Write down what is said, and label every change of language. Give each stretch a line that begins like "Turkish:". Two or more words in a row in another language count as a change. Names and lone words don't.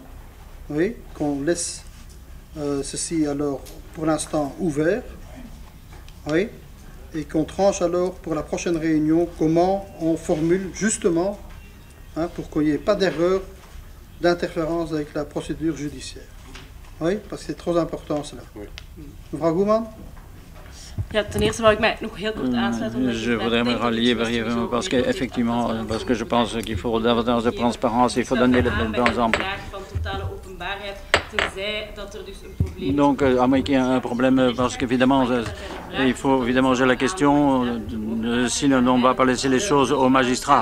French: Oui, qu'on laisse ceci alors pour l'instant ouvert. Oui, et qu'on tranche alors pour la prochaine réunion comment on formule justement pour qu'il n'y ait pas d'erreur d'interférence avec la procédure judiciaire. Oui, parce que c'est trop important cela.
Dutch: Mevrouw Goeman? Ja, ten eerste wou ik mij nog heel kort aansluiten.
French: Je voudrais me rallier brièvement parce qu'effectivement, parce que je pense qu'il faut davantage de transparence, il faut donner le bon exemple. Donc, à moins qu'il y ait un problème, parce qu'évidemment, il faut évidemment gérer la question, sinon on ne va pas laisser les choses aux magistrats.